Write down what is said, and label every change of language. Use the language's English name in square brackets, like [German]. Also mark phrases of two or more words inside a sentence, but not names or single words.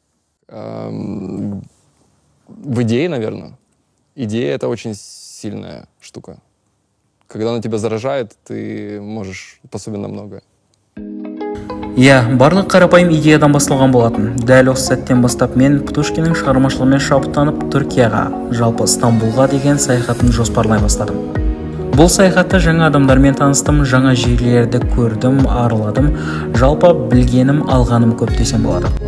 [Russian] В идее, наверное. Идея — это очень сильная штука. Когда она тебя заражает, ты можешь способен на многое. [Kazakh] Иә, барлық қарапайым идеядан басталған болатын. Дәл осы сәттен бастап мен Птушкиннің шығармашылығымен шабыттанып Түркияға, жалпы Стамбулға деген саяхатын жоспарлай бастадым. Бұл саяхатта жаңа адамдармен таныстым, жаңа жерлерді көрдім, арыладым, жалпы білгенім, алғаным көп десем болады.